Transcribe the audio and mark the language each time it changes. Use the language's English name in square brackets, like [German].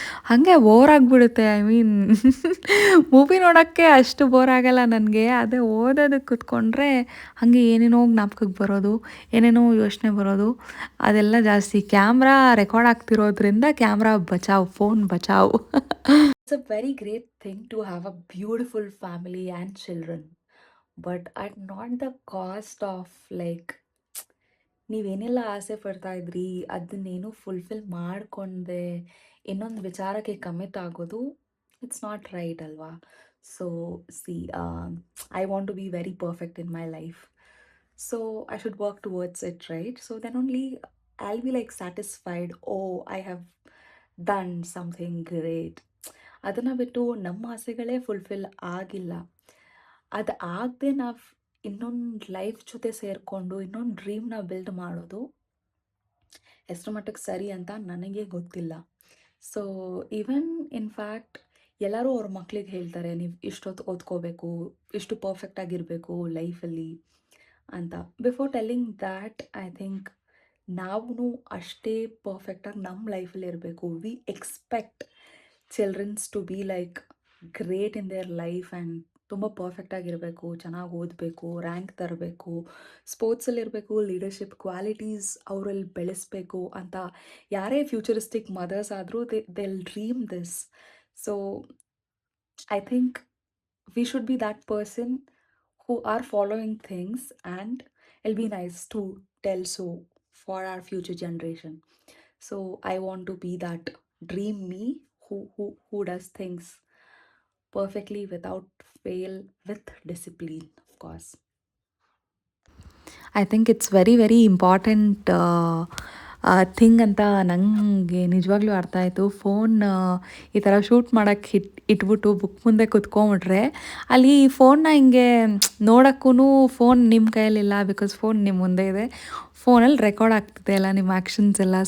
[Kannada] ಹಾಗೆ ಬೋರ್ ಆಗಿಬಿಡುತ್ತೆ. [English] I mean [Kannada] movie ನೋಡೋಕ್ಕೆ ಅಷ್ಟು ಬೋರ್ ಆಗಲ್ಲ ನನಗೆ. ಅದೇ ಓದೋದಕ್ಕೆ ಕೂತ್ಕೊಂಡ್ರೆ ಹಾಗೆ ಏನೇನೋ ಜ್ಞಾಪಕಕ್ಕೆ ಬರೋದು, ಏನೇನೋ ಯೋಚನೆ ಬರೋದು ಅದೆಲ್ಲ ಜಾಸ್ತಿ. ಕ್ಯಾಮ್ರಾ ರೆಕಾರ್ಡ್ ಆಗ್ತಿರೋದ್ರಿಂದ ಕ್ಯಾಮ್ರಾ ಬಚಾವ್, ಫೋನ್ ಬಚಾವ್. [English] It's a very great thing to have a beautiful family and children, but at not the cost of like [Kannada] ನೀವೇನೆಲ್ಲ ಆಸೆ ಪಡ್ತಾ ಇದ್ರಿ ಅದನ್ನೇನು ಫುಲ್ಫಿಲ್ ಮಾಡ್ಕೊಂಡೆ ಇನ್ನೊಂದು ವಿಚಾರಕ್ಕೆ ಕಮಿಟ್ ಆಗೋದು [English] it's not right [Kannada] ಅಲ್ವಾ? [English] So see I want to be very perfect in my life, so I should work towards it, right? So then only I'll be like satisfied, oh I have done something great. [Kannada] ಅದನ್ನು ಬಿಟ್ಟು ನಮ್ಮ ಆಸೆಗಳೇ fulfil ಆಗಿಲ್ಲ, ಅದು ಆಗದೆ ನಾವು ಇನ್ನೊಂದು life ಜೊತೆ ಸೇರಿಕೊಂಡು ಇನ್ನೊಂದು ಡ್ರೀಮ್ನ ಬಿಲ್ಡ್ ಮಾಡೋದು ಎಷ್ಟರ ಮಟ್ಟಿಗೆ ಸರಿ ಅಂತ ನನಗೆ ಗೊತ್ತಿಲ್ಲ. [English] so even in fact [Kannada] ಎಲ್ಲರೂ ಅವ್ರ ಮಕ್ಳಿಗೆ ಹೇಳ್ತಾರೆ, ನೀವು ಇಷ್ಟೊತ್ತು ಓದ್ಕೋಬೇಕು, ಇಷ್ಟು ಪರ್ಫೆಕ್ಟ್ ಆಗಿರಬೇಕು ಲೈಫಲ್ಲಿ ಅಂತ. [English] before telling that I think [Kannada] ನಾವು ಅಷ್ಟೇ ಪರ್ಫೆಕ್ಟಾಗಿ ನಮ್ಮ ಲೈಫಲ್ಲಿ ಇರಬೇಕು. [English] we expect childrens to be like great in their life and [Kannada] ತುಂಬ ಪರ್ಫೆಕ್ಟಾಗಿರಬೇಕು, ಚೆನ್ನಾಗಿ ಓದಬೇಕು, ರ್ಯಾಂಕ್ ತರಬೇಕು, ಸ್ಪೋರ್ಟ್ಸಲ್ಲಿರಬೇಕು, ಲೀಡರ್ಶಿಪ್ ಕ್ವಾಲಿಟೀಸ್ ಅವರಲ್ಲಿ ಬೆಳೆಸಬೇಕು ಅಂತ ಯಾರೇ [English] futuristic mothers [Kannada] ಆದರೂ [English] They'll dream this. So I think we should be that person who are following things, and it'll be nice to tell so for our future generation. So I want to be that dream me who does things perfectly without fail, with discipline, of course. I think it's very very important thing [Kannada] ಅಂತ ನನಗೆ ನಿಜವಾಗ್ಲೂ ಅರ್ಥ ಆಯಿತು. Phone ಈ ಥರ shoot ಮಾಡೋಕ್ಕೆ ಇಟ್ಬಿಟ್ಟು book ಮುಂದೆ ಕುತ್ಕೊಂಬಿಟ್ರೆ ಅಲ್ಲಿ ಫೋನ್ನ ಹಿಂಗೆ ನೋಡೋಕ್ಕೂ ಫೋನ್ ನಿಮ್ಮ ಕೈಯಲ್ಲಿಲ್ಲ, ಬಿಕಾಸ್ ಫೋನ್ ನಿಮ್ಮ ಮುಂದೆ ಇದೆ, ಫೋನಲ್ಲಿ ರೆಕಾರ್ಡ್ ಆಗ್ತಿದೆ ಎಲ್ಲ ನಿಮ್ಮ ಆ್ಯಕ್ಷನ್ಸ್ ಎಲ್ಲ.